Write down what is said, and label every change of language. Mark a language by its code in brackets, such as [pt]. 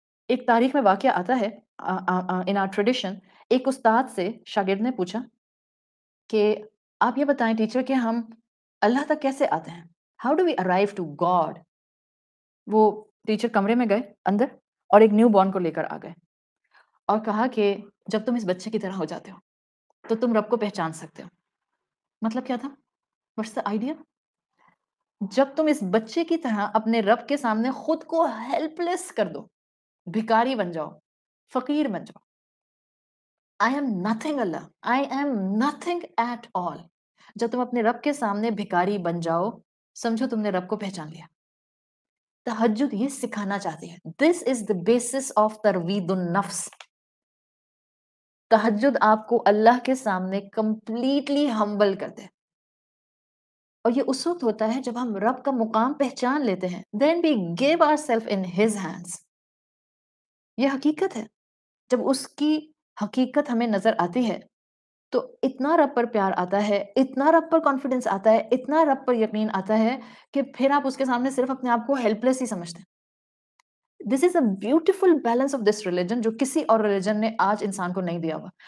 [ur] ایک تاریخ میں واقعہ آتا ہے، [en] in our tradition, [ur] ایک استاد سے شاگرد نے پوچھا کہ آپ یہ بتائیں ٹیچر کہ ہم اللہ تک کیسے آتے ہیں؟ [en] How do we arrive to God? [ur] وہ ٹیچر کمرے میں گئے اندر اور ایک نیو بورن کو لے کر آ گئے اور کہا کہ جب تم اس بچے کی طرح ہو جاتے ہو تو تم رب کو پہچان سکتے ہو. مطلب کیا تھا؟ [en] What's the idea? [ur] جب تم اس بچے کی طرح اپنے رب کے سامنے خود کو ہیلپ لیس کر دو، بھکاری بن جاؤ، فقیر بن جاؤ. [en] I am nothing Allah, I am nothing at all. [ur] جب تم اپنے رب کے سامنے بھکاری بن جاؤ، سمجھو تم نے رب کو پہچان لیا. تہجد یہ سکھانا چاہتی ہے. [en] This is the basis of تروید النفس. [ur] تہجد آپ کو اللہ کے سامنے کمپلیٹلی ہمبل کر دے. اور یہ اس وقت ہوتا ہے جب ہم رب کا مقام پہچان لیتے ہیں. [en] Then we give ourselves in his hands. [ur] یہ حقیقت ہے. جب اس کی حقیقت ہمیں نظر آتی ہے تو اتنا رب پر پیار آتا ہے، اتنا رب پر کانفیڈنس آتا ہے، اتنا رب پر یقین آتا ہے کہ پھر آپ اس کے سامنے صرف اپنے آپ کو ہیلپ لیس ہی سمجھتے ہیں. [en] this is a beautiful balance of this religion [ur] جو کسی اور ریلیجن نے آج انسان کو نہیں دیا ہوا.